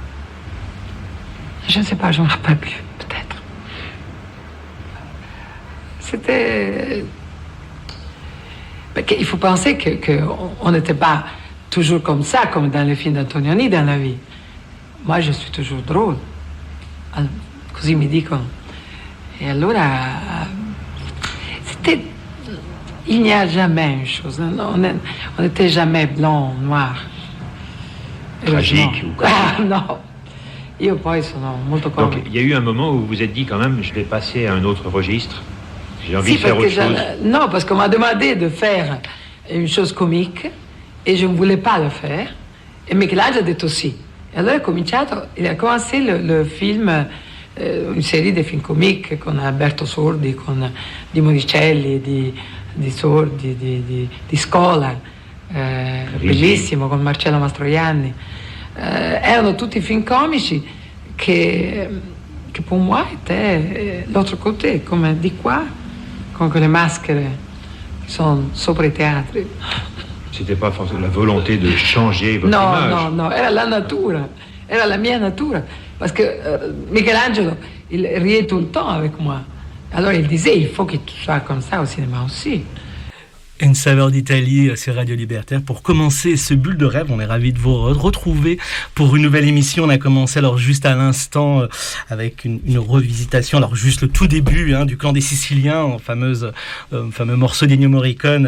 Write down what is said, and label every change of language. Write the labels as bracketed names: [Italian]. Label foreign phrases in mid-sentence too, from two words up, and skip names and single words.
[French] Je ne sais pas, je ne me rappelle plus, peut-être. C'était... Il faut penser qu'on n'était pas toujours comme ça, comme dans les films d'Antonioni dans la vie. Moi, je suis toujours drôle. [Italian] Così mi dicono. [French] Et allora, il n'y a jamais une chose. On n'était jamais blanc, noir. Tragique ou quoi? Non. [Italian] Io poi sono molto comico. [French] Donc, il y a eu un moment où vous vous êtes dit quand même, je vais passer à un autre registre. J'ai envie de faire autre chose. Non, parce qu'on m'a demandé de faire une chose comique et je ne voulais pas le faire. [Italian] Et Michelangelo a detto sì. E allora [French] il a commencé le film, une série [Italian] di film comiques con Alberto Sordi, con di Monicelli, di Sordi, di Scola, bellissimo, con Marcello Mastroianni. Erano tutti film comici che per [French] moi était l'autre côté, [Italian] come di qua, con quelle maschere che sono sopra i teatri. [French] C'était pas forcément la volonté de changer votre image. [Italian] No, era la natura, era la mia natura. [French] Parce que Michelangelo, il riait tout le temps avec moi. Alors il disait, il faut que tu sois comme ça au cinéma aussi. Une saveur d'Italie sur Radio Libertaire. Pour commencer ce bulle de rêve, on est ravis de vous retrouver pour une nouvelle émission. On a commencé alors juste à l'instant avec une revisitation, alors juste le tout début du Clan des Siciliens, fameux morceau d'Ennio Morricone.